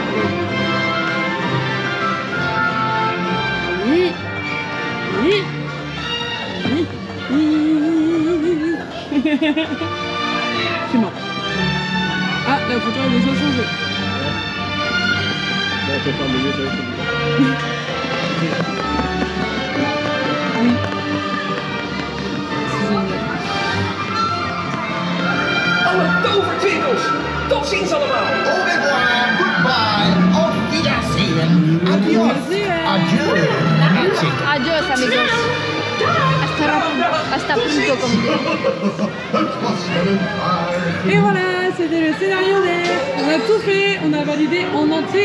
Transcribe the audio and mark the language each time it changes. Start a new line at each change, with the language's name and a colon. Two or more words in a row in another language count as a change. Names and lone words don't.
French: Oui. Oui. Oui. C'est mort. Ah, la photo elle a déjà changé. Bon, on peut faire mieux, ça va être
Dutch: Alle tovertwinkels. Tot ziens allemaal.
French: Au revoir, goodbye,
German: auf Wiedersehen,
French: adios, adieu, magic.
Spanish: Adios amigos. Hasta punto
French: comme dit. Et voilà, c'était le scénario d'air. On a tout fait, on a validé en entier.